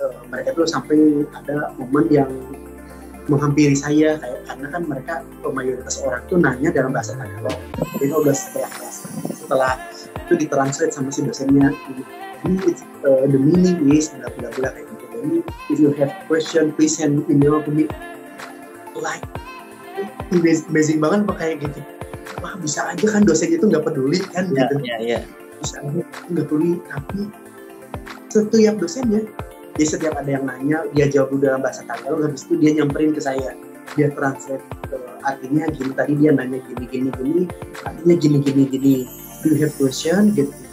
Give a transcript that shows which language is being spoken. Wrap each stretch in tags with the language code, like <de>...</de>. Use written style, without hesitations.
<id>Mereka tuh sampai ada momen yang menghampiri saya, kayak karena kan mereka mayoritas orang tuh nanya dalam bahasa Tagalog. Jadi udah setelah itu ditranslate sama si dosennya, ini the meaning is bla bla bla kayak gitu.</id> <en>Jadi if you have question please send email to me.</en> <id>Like amazing banget kayak gitu. Wah bisa aja kan dosen itu nggak peduli kan gitu. Bisa aja nggak peduli, tapi setiap dosennya, jadi setiap ada yang nanya, dia jawab dalam bahasa Tagalog, habis itu dia nyamperin ke saya, dia translate artinya gini, tadi dia nanya gini, artinya gini. Do you have question? Gitu.</id>